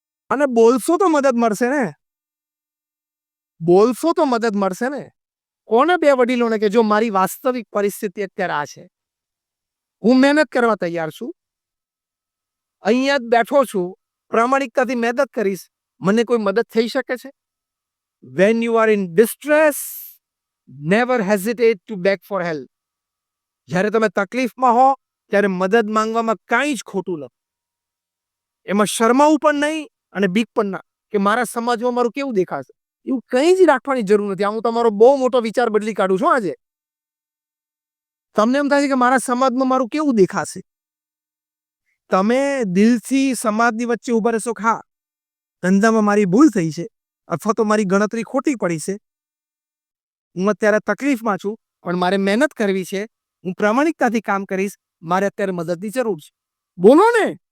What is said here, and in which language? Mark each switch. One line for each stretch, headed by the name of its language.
Gujarati: અને બોલશો તો મદદ મળશે ને, બોલશો તો મદદ મળશે ને. કોને બે વડીલોને કે જો મારી વાસ્તવિક પરિસ્થિતિ અત્યારે આ છે, હું મહેનત કરવા તૈયાર છું, અહીંયા જ બેઠો છું, પ્રામાણિકતાથી મહેનત કરીશ, મને કોઈ મદદ થઈ શકે છે?
English: When you are in distress, never hesitate to beg for help.
Gujarati: જ્યારે તમે તકલીફમાં હો ત્યારે મદદ માંગવામાં કાંઈ જ ખોટું નથી. એમાં શરમાવું પણ નહીં અને બીક પણ ના કે મારા સમાજમાં મારું કેવું દેખાશે, એવું કંઈ જ રાખવાની જરૂર નથી. આ હું તમારો બહુ મોટો વિચાર બદલી કાઢું છું આજે. તમને એમ થાય છે કે મારા સમાજમાં મારું કેવું દેખાશે, તમે દિલથી સમાજની વચ્ચે ઉભા રહેશો કે હા, ધંધામાં મારી ભૂલ થઈ છે અથવા તો મારી ગણતરી ખોટી પડી છે, હું અત્યારે તકલીફમાં છું પણ મારે મહેનત કરવી છે, હું પ્રામાણિકતાથી કામ કરીશ, મારે અત્યારે મદદની જરૂર છે. બોલો ને.